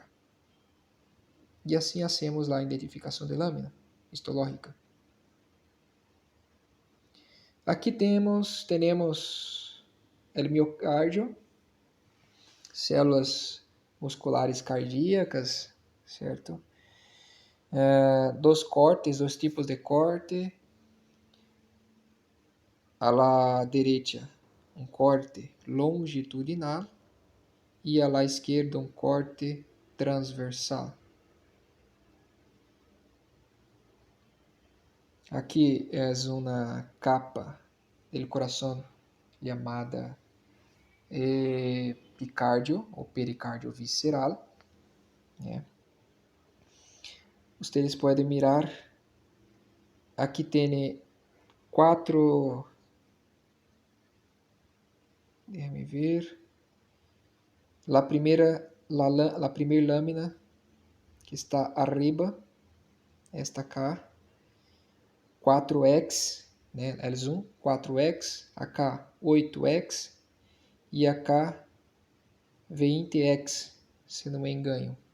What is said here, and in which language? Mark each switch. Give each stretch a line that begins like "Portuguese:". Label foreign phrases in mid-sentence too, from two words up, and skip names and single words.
Portuguese: E assim hacemos a identificação de lâmina histológica. Aqui temos o miocárdio, células musculares cardíacas, certo? Dois tipos de corte.
Spanish: A la derecha,
Portuguese: um corte longitudinal e
Spanish: a la
Portuguese: esquerda, um corte transversal. Aqui é uma capa do coração chamada epicárdio ou pericárdio visceral, né? Vocês podem mirar, aqui tem 4,
Spanish: déjame ver,
Portuguese: la primeira lâmina que está arriba, esta cá, 4x, né, L1, 4x, acá 8x e acá 20x, se não me engano.